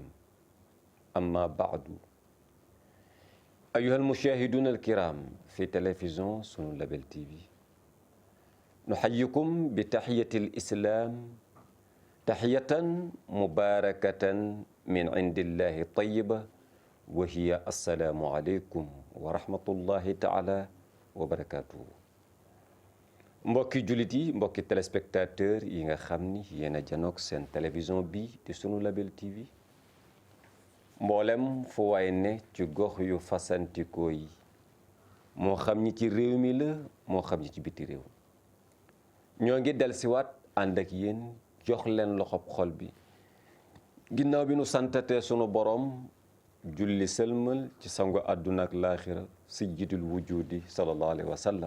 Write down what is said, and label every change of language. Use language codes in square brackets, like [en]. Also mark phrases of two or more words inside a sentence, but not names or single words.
[ar] أما بعد، أيها المشاهدون الكرام في تلفزيون سنو لابل تي في، نحييكم بتحية الإسلام، تحية مباركة من عند الله طيبة، وهي السلام عليكم ورحمة الله تعالى وبركاته. [wo] mbokki jullit yi, mbokki téléspectateur yi nga xam ni yéen a janook seen télévision bi di sunu label TV, mboolem fu waay ne ci gox yu fasantikoo yi, moo xam ñi ci réew mi la moo xam ñi ci biti réew, ñoo ngi dellusiwaat ànd ak yéen jox leen loxob xol bi ginnaaw bi nu santatee sunu borom julli sëlmal ci sangu àdduna ak laaxira [ar] سيد الوجود صلى الله عليه وسلم.